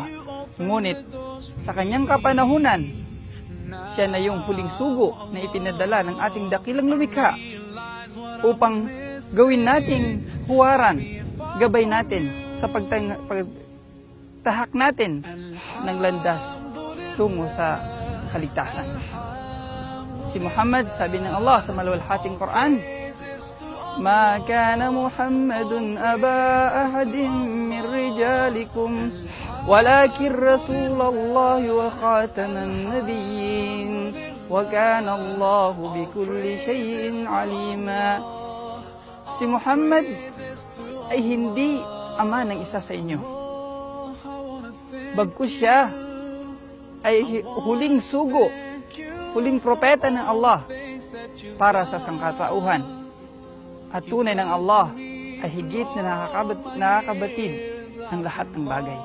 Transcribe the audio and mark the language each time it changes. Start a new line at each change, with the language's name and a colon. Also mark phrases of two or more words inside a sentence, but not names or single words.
Filipino: Ngunit sa kanyang kapanahunan, siya na yung huling sugo na ipinadala ng ating dakilang lumikha upang gawin nating huwaran, gabay natin sa pagtahak natin ng landas tungo sa kaligtasan. Si Muhammad, sabi ng Allah sa maluwalhating Quran,
Arabic: "ما كان محمد أبا أحد من رجالكم ولكن رسول الله وخاتم النبيين وكان الله بكل شيء عليما."
Filipino: Si Muhammad ay hindi ama ng isa sa inyo. Bagkus siya ay huling sugo, huling propeta ng Allah para sa sangkatauhan. At tunay ng Allah ay higit na nakakabatid ng lahat ng bagay.